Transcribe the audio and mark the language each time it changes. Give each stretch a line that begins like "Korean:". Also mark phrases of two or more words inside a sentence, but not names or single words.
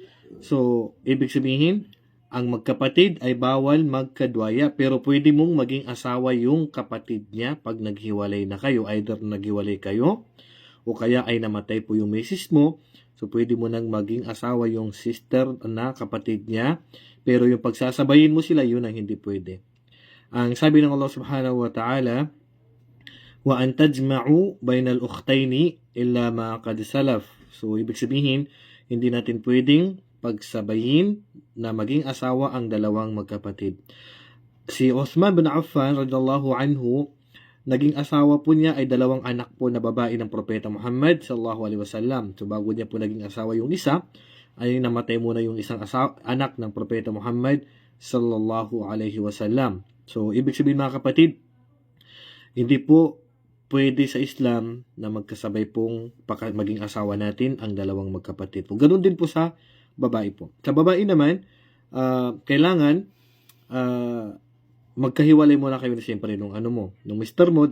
Filipino: So, ibig sabihin, ang magkapatid ay bawal magkadwaya, pero pwede mong maging asawa yung kapatid niya pag naghiwalay na kayo. Either naghiwalay kayo, o kaya ay namatay po yung misis mo. So, pwede mo nang maging asawa yung sister na kapatid niya. Pero yung pagsasabayin mo sila, yun ang hindi pwede. Ang sabi ng Allah
Arabic: سبحانه وتعالى, وأن تجمعوا بين الأختين إلا ما قد سلف.
Filipino: So, ibig sabihin, hindi natin pwedeng pagsabayin na maging asawa ang dalawang magkapatid. Si Uthman bin Affan
Arabic: رضي الله عنه,
Filipino: naging asawa po niya ay dalawang anak po na babae ng Propeta Muhammad
Arabic: صلى الله عليه وسلم.
Filipino: So bago niya po naging asawa yung isa, ay namatay muna yung isang anak ng Propeta Muhammad
Arabic: صلى الله عليه وسلم.
Filipino: So ibig sabihin mga kapatid, hindi po pwede sa Islam na magkasabay pong maging asawa natin ang dalawang magkapatid po. Ganun din po sa babae po. Sa babae naman, kailangan magkahiwalay muna kayo na siyempre nung mister mo.